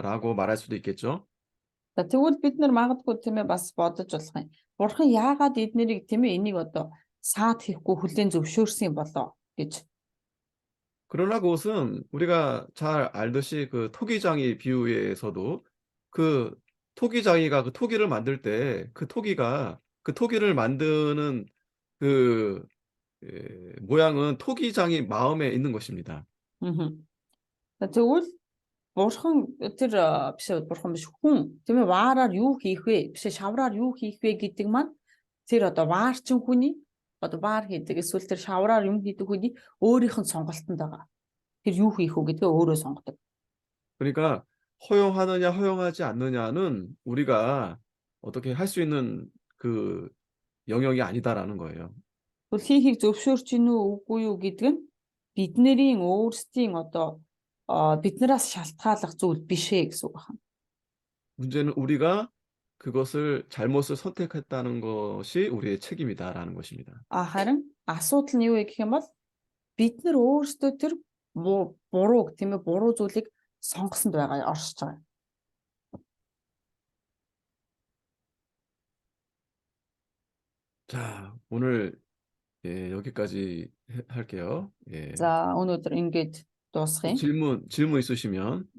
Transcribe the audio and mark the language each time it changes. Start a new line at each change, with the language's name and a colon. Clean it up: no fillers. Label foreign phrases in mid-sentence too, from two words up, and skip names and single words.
Korean: 라고 말할 수도 있겠죠.
Mongolian: За тэгвэл бид нар магадгүй тийм ээ бас бодож болох юм. Бурхан яагаад эднэрийг тийм ээ энийг одоо саад хийхгүй хүлээн зөвшөөрсөн юм болоо гэж.
Korean: 그러나 그것은 우리가 잘 알듯이 그 토기장이 비유에서도 그 토기장이가 그 토기를 만들 때 그 토기가 그 토기를 만드는 그 모양은 토기장이 마음에 있는 것입니다.
Mongolian: За тэгвэл бурхан тэр биш бурхан биш хүн тийм ээ ваараар юу хийх вэ? Биш шавраар юу хийх вэ гэдэг маань тэр одоо ваарчин хүний одоо ваар хийдэг эсвэл тэр шавраар юм хийдэг хүний өөрийнх нь сонголтонд байгаа. Тэр юу хийх вэ гэдгээ өөрөө сонгодог.
Korean: 그러니까 허용하느냐 허용하지 않느냐는 우리가 어떻게 할 수 있는 그 영역이 아니다라는 거예요.
Mongolian: Тэгвэл хийхийг зөвшөөрч гинүү үгүй юу гэдэг нь бидний өөрсдийн одоо биднээс шалтгааллах зүйл биш ээ гэсэн үг байна.
Korean: 문제는 우리가 그것을 잘못을 선택했다는 것이 우리의 책임이다라는 것입니다.
Mongolian: Харин асуудал нь юу вэ гэх юм бол бид нар өөрсдөө тэр буруу тийм ээ буруу зүйлийг сонгосонд байгаа оршиж байгаа.
Korean: 자, 오늘 여기까지 할게요. 예.
Mongolian: За өнөөдөр ингэж дуусгая.
Korean: 질문 있으시면